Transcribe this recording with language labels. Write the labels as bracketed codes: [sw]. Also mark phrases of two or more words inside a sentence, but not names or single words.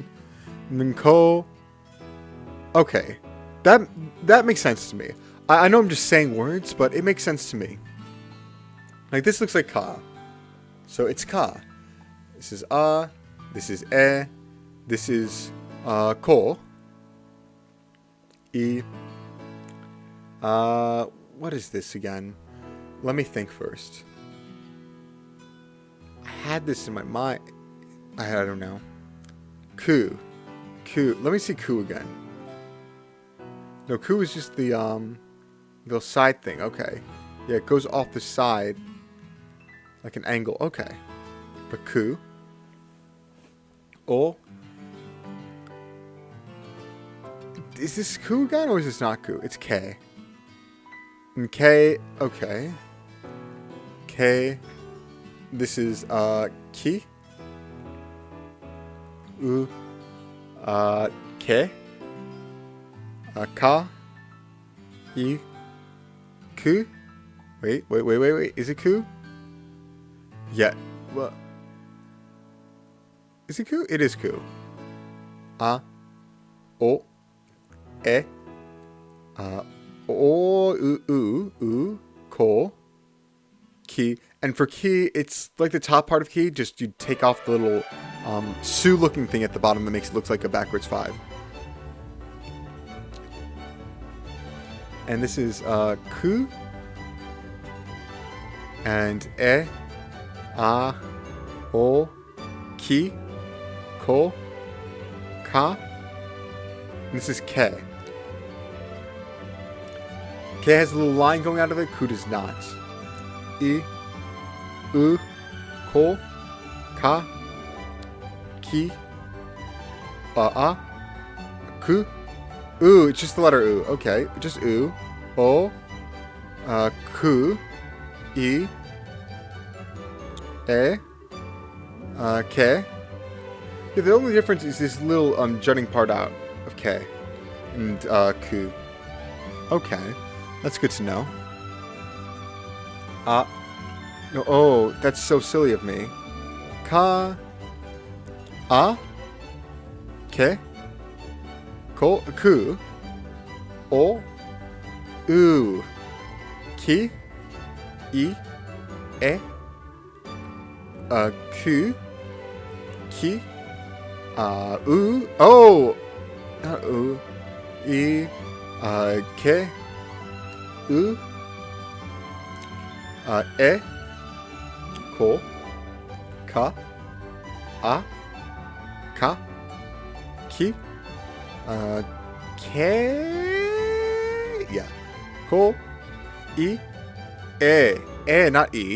[en] And then ko. Okay. That makes sense to me. I know I'm just saying words, but it makes sense to me. Like, this looks like ka. So it's ka. This is a. This is e. This is ko. [ja] E. [en] What is this again? Let me think first. I had this in my mind. I don't know. [ja] Ku. Ku. [en] Let me see ku again. No, ku is just the side thing. Okay. Yeah, it goes off the side. Like an angle. Okay. But ku. [ja] O. [en] Is this ku again or is this not ku? It's K. And K. Okay. K. This is ki. U. K. [ja] Ka. I. ku? [en] Wait. Is it ku? Yeah. Well, is it ku? It is ku. [ja] A, o, e, o, u, ko, ki. [en] And for ki, it's like the top part of ki. Just you take off the little su-looking thing at the bottom that makes it look like a backwards 5. And this is ku and [ja] e, a, o, ki, ko, ka. [en] And this is ke. Ke has a little line going out of it. Ku does not. I, [ja] u, ko, ka, ki, a, ku. [en] Ooh, it's just the letter oo. Okay, just oo. [ja] O, ku, i, e, ke. [en] Yeah, the only difference is this little jutting part out of ke and ku. Okay, that's good to know. No, oh, that's so silly of me. [ja] Ka, ke, ko, ku, o, u, ki, i, e, ku, ki, u, oh, u, i, ke, u, e, ko, ka, ka, ki, ke, yeah, ko, i, e, [en] not e.